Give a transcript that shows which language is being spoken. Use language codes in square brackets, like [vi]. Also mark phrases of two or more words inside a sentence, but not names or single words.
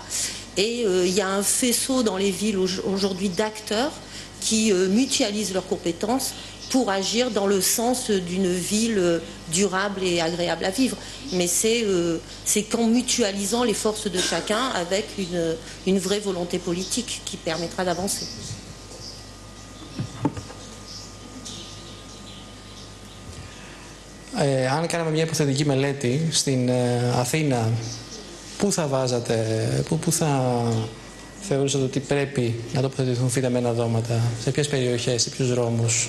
[fr] Et il y a un faisceau dans les villes aujourd'hui d'acteurs qui mutualisent leurs compétences pour agir dans le sens d'une ville durable et agréable à vivre. Mais c'est qu'en mutualisant les forces de chacun avec une vraie volonté politique qui permettra d'avancer. [el] Αν κάναμε μια υποθετική μελέτη στην Αθήνα, πού θα βάζατε, πού θα θεωρούσατε ότι πρέπει να τοποθετηθούν φυτεμένα δώματα, σε ποιες περιοχές, σε ποιους δρόμους?